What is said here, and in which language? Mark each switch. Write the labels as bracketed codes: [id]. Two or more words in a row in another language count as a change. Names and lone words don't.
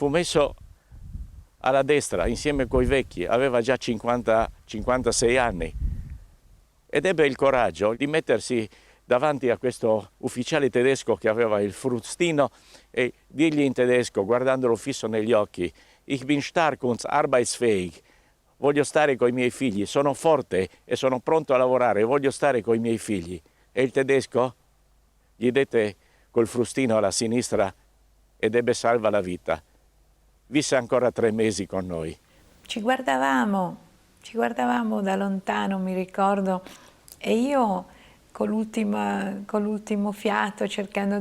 [it] messo alla destra insieme coi vecchi, aveva già 56 anni ed ebbe il coraggio di mettersi davanti a questo ufficiale tedesco che aveva il frustino e dirgli in tedesco, guardandolo fisso negli occhi: [de] Ich bin stark und arbeitsfähig, [it] voglio stare coi miei figli, sono forte e sono pronto a lavorare, voglio stare coi miei figli. E il tedesco gli dette col frustino alla sinistra ed ebbe salva la vita. Visse ancora 3 mesi con noi. Ci guardavamo da lontano, mi ricordo, e io con l'ultimo fiato, cercando